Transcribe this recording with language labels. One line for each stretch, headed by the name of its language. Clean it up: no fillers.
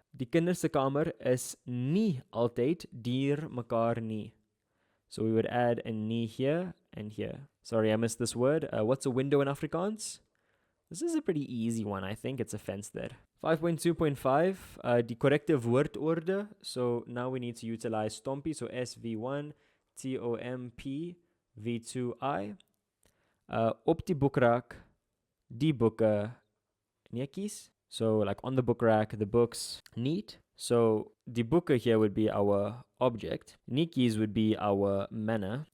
Afrikaans: Die kinders se kamer is nie altyd deur mekaar nie.
English: So we would add a nie here and here. Sorry, I missed this word. What's a window in Afrikaans? This is a pretty easy one. I think it's a venster. 5.2.5,
Afrikaans: die correcte woordorde.
English: So now we need to utilize Stompie. So SV1, TOMP, V2I.
Afrikaans: Op die boekrak, die boeke, netjies.
English: So like on the book rack, the books, neat. So die boeke here would be our object. Netjies would be our manner.